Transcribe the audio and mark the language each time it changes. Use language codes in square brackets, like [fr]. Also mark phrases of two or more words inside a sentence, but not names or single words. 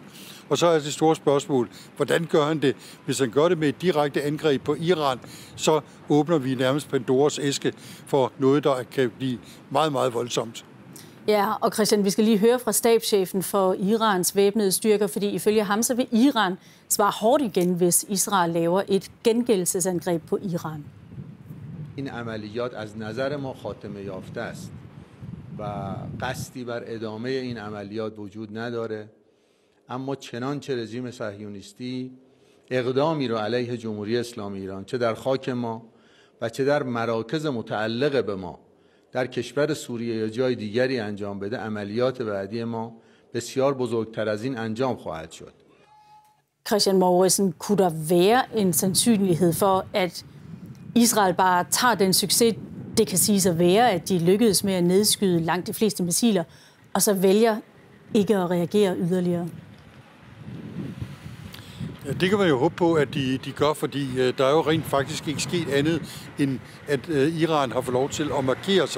[da] Og så er det store spørgsmål, hvordan gør han det? Hvis han gør det med et direkte angreb på Iran, så åbner vi nærmest Pandoras æske for noget, der kan blive meget, meget voldsomt. Ja, og Christian, vi skal lige høre fra stabschefen for Irans væbnede styrker, fordi ifølge ham så vil Iran svare hårdt igen, hvis Israel laver et gengældelsesangreb på Iran. [fa] این عملیات از نظر ما خاتمه یافته است و قصدی بر ادامه این عملیات وجود نداره. اما چنانچه رژیم صهیونیستی اقدامی رو علیه جمهوری اسلامی ایران چه در خاک ما و چه در مراکز متعلق به ما در کشور سوریه یا جای دیگری انجام بده، عملیات بعدی ما بسیار بزرگتر از این انجام خواهد شد. [da] Christian Mouritsen, kunne der være en sandsynlighed for, at Israel bare tager den succes, det kan siges at være, at de lykkedes med at nedskyde langt de fleste missiler, og så vælger ikke at reagere yderligere? Ja, det kan man jo håbe på, at de gør, fordi der er jo rent faktisk ikke sket andet, end at Iran har fået lov til at markere sig.